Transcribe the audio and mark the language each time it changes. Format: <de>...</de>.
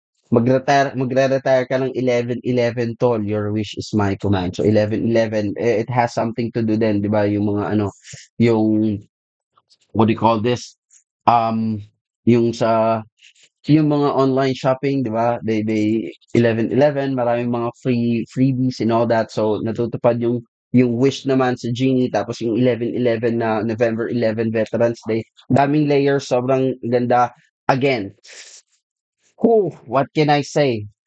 <tl>Magre-retire ka ng 11-11 tol,</tl> <en>your wish is my command. So 11-11, it has something to do</en> <tl>din, 'di ba? Yung mga ano, yung</tl> <en>what do you call this?</en> <tl>Um yung sa yung mga online shopping, 'di ba? They 11-11, maraming mga freebies</tl> <en>and all that.</en> <tl>So natutupad yung wish naman sa Genie, tapos yung 11-11 na November 11 Veterans Day. Daming layers, sobrang ganda.</tl> <en>Again, what can I say?</en>